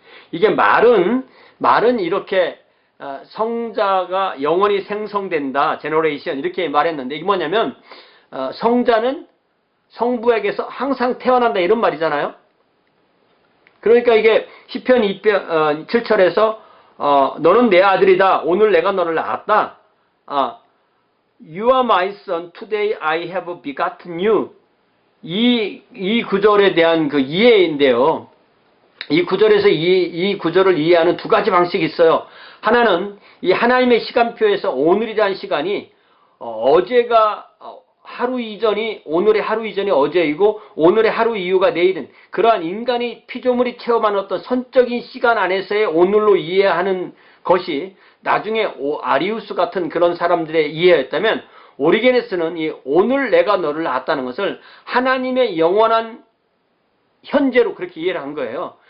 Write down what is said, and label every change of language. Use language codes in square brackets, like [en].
[ko] 이게 말은 이렇게 성자가 영원히 생성된다, generation 이렇게 말했는데 이게 뭐냐면 성자는 성부에게서 항상 태어난다 이런 말이잖아요. 그러니까 이게 시편 7절에서 너는 내 아들이다. 오늘 내가 너를 낳았다. [en] You are my son. Today I have begotten you. [ko] 이 구절에 대한 그 이해인데요. 이 구절에서 이 구절을 이해하는 두 가지 방식이 있어요. 하나는 이 하나님의 시간표에서 오늘이라는 시간이 어제가 하루 이전이 오늘의 하루 이전이 어제이고 오늘의 하루 이후가 내일은 그러한 인간이 피조물이 체험하는 어떤 선적인 시간 안에서의 오늘로 이해하는 것이 나중에 아리우스 같은 그런 사람들의 이해였다면 오리게네스는 이 오늘 내가 너를 낳았다는 것을 하나님의 영원한 현재로 그렇게 이해를 한 거예요.